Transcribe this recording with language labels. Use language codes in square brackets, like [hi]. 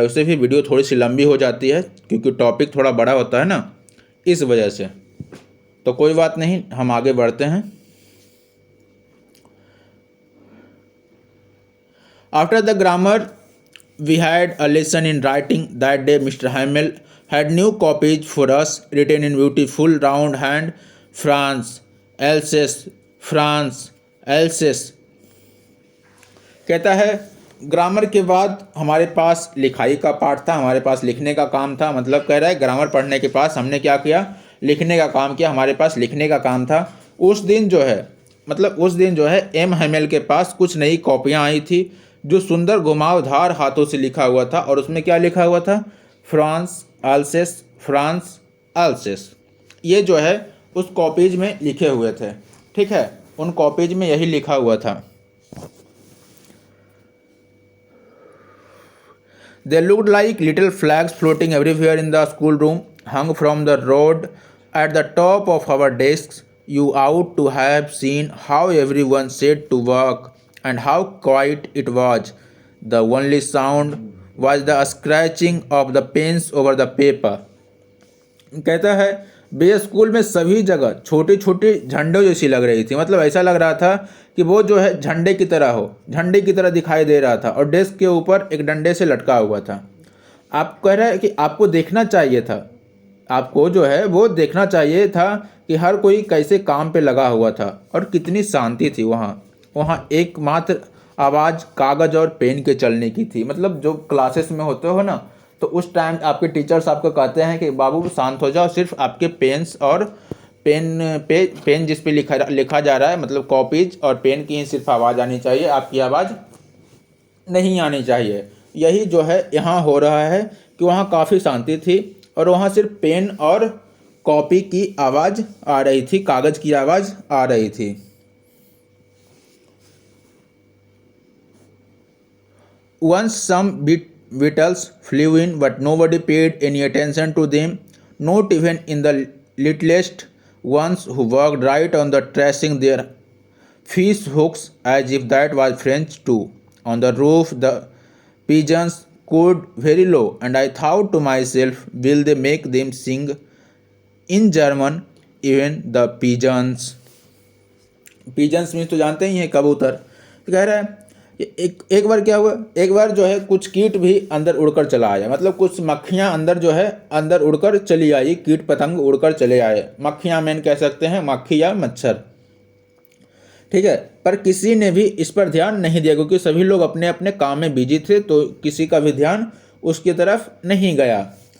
[hi] उससे भी वीडियो थोड़ी सी लंबी हो जाती है क्योंकि टॉपिक थोड़ा बड़ा होता है ना, इस वजह से। तो कोई बात नहीं, हम आगे बढ़ते हैं। [en] After the grammar we had a lesson in writing that day. Mister Hamel had new copies for us written in beautiful round hand, France, Alsace, France, Alsace। [hi] कहता है ग्रामर के बाद हमारे पास लिखाई का पार्ट था, हमारे पास लिखने का काम था। मतलब कह रहा है ग्रामर पढ़ने के पास हमने क्या किया, लिखने का काम किया, हमारे पास लिखने का काम था। उस दिन जो है एम हैमेल के पास कुछ नई कॉपियाँ आई थी जो सुंदर घुमावदार हाथों से लिखा हुआ था। और उसमें क्या लिखा हुआ था, फ्रांस अल्सेस, फ्रांस अल्सेस। ये जो है उस कॉपीज में लिखे हुए थे। ठीक है, उन कॉपीज में यही लिखा हुआ था। [en] They looked like little flags floating everywhere in the schoolroom, hung from the rod at the top of our desks. You ought to have seen how everyone set to work and how quiet it was. The only sound was the scratching of the pens over the paper। [hi] कहता है बे school में सभी जगह छोटी छोटी झंडों जैसी लग रही थी। मतलब ऐसा लग रहा था कि वो जो है झंडे की तरह दिखाई दे रहा था और डेस्क के ऊपर एक डंडे से लटका हुआ था। आप कह रहे हैं कि आपको देखना चाहिए था, आपको जो है वो देखना चाहिए था कि हर कोई कैसे काम पे लगा हुआ था और कितनी शांति थी वहाँ एकमात्र आवाज़ कागज़ और पेन के चलने की थी। मतलब जो क्लासेस में होते हो ना, तो उस टाइम आपके टीचर्स आपको कहते हैं कि बाबू शांत हो जाओ, सिर्फ आपके पेन्स और पेन जिस पे लिखा जा रहा है, मतलब कॉपीज और पेन की ही सिर्फ आवाज़ आनी चाहिए, आपकी आवाज़ नहीं आनी चाहिए। यही जो है यहाँ हो रहा है कि वहाँ काफ़ी शांति थी और वहाँ सिर्फ पेन और कॉपी की आवाज़ आ रही थी, कागज़ की आवाज़ आ रही थी। [en] Once some beetles flew in, but nobody paid any attention to them, not even in the littlest ones who worked right on the tracing their fish hooks as if that was French too. On the roof the pigeons cooed very low, and I thought to myself, will they make them sing in German, even the pigeons? Pigeons means [hi] तो जानते ही हैं, कबूतर। तो कह रहा है एक बार क्या हुआ, एक बार जो है कुछ कीट भी अंदर उड़कर चला आया। मतलब कुछ मक्खियाँ अंदर उड़कर चली आई, कीट पतंग उड़कर चले आए। मक्खियाँ मैन कह सकते हैं, मक्खी या मच्छर। ठीक है, पर किसी ने भी इस पर ध्यान नहीं दिया क्योंकि सभी लोग अपने अपने काम में बिजी थे, तो किसी का भी ध्यान उसकी तरफ नहीं गया।